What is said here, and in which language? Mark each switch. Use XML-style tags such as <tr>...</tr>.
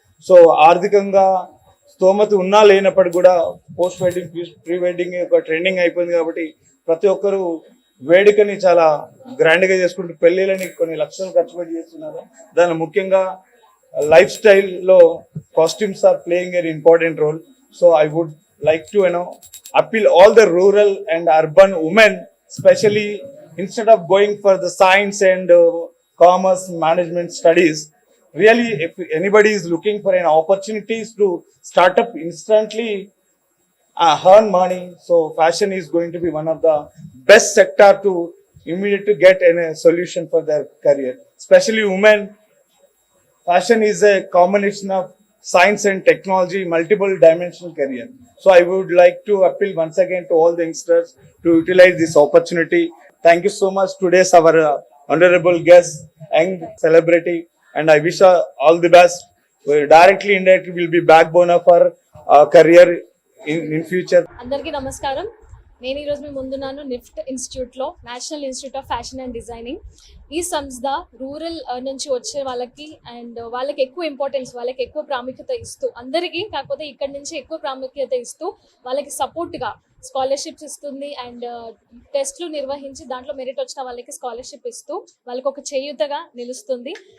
<te>So ఆర్థికంగా స్తోమత ఉన్నా లేనప్పటికీ కూడా పోస్ట్ వెడ్డింగ్, ప్రీ వెడ్డింగ్ ఒక ట్రెండింగ్ అయిపోయింది. కాబట్టి ప్రతి ఒక్కరు వేడుకని చాలా గ్రాండ్ గా చేసుకుంటూ పెళ్లిళ్ళని కొన్ని లక్షలు ఖర్చు పెట్టి చేస్తున్నారు.</te> <en>దాని ముఖ్యంగా లైఫ్ స్టైల్లో costumes are playing an important role. So I would like to appeal all the rural and urban women, especially instead of going for the science and commerce management studies, really if anybody is looking for an opportunities to start up instantly, earn money, so fashion is going to be one of the best sector to immediately get a solution for their career. Especially women, fashion is a combination of science and technology, multiple dimensional career. So I would like to appeal once again to all the youngsters to utilize this opportunity. Thank you so much. Today's our honorable guest, young celebrity, and I wish her all the best. Directly, indirectly will be backbone of her career in future.</en> <te>అందరికీ నమస్కారం. నేను ఈరోజు మీ ముందున్నాను NIFT ఇన్స్టిట్యూట్లో, national institute of fashion and designing. ఈ సంస్థ rural నుంచి వచ్చే వాళ్ళకి అండ్ వాళ్ళకి ఎక్కువ ఇంపార్టెన్స్, వాళ్ళకి ఎక్కువ ప్రాముఖ్యత ఇస్తూ, అందరికీ కాకపోతే ఇక్కడ నుంచి ఎక్కువ ప్రాముఖ్యత ఇస్తూ వాళ్ళకి సపోర్ట్గా స్కాలర్షిప్స్ ఇస్తుంది అండ్ టెస్ట్లు నిర్వహించి దాంట్లో మెరిట్ వచ్చిన వాళ్ళకి స్కాలర్షిప్ ఇస్తూ వాళ్ళకి ఒక చేయూతగా నిలుస్తుంది.</te>